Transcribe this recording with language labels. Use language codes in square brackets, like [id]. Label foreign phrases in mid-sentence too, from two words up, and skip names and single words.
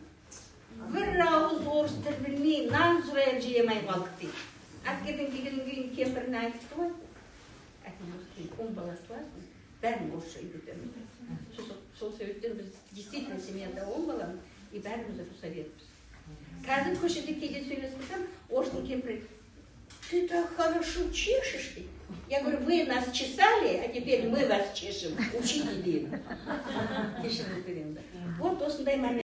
[kk] Бір ауыз орыс тіл білмей, нан сұрайып жемей қалдық дейді. Әскерден келгеннен кейін кемпіріне айтты ғой. Әкем осы кейін 10 баласы бар, бәрін орысша үйретеміз. Сол себептен біз действительно семьяда 10 баламыз, и бәріміз русоведпіз. Қазір көшеде кейде сөйлесіп тұрсам, орыстың кемпірі, [ru] ты так хорошо чешешь ты. Я говорю, вы нас чесали, а теперь мы вас чешем. [kk] Учите деймін. Кешіріңіз беремін. Вот осындай момент.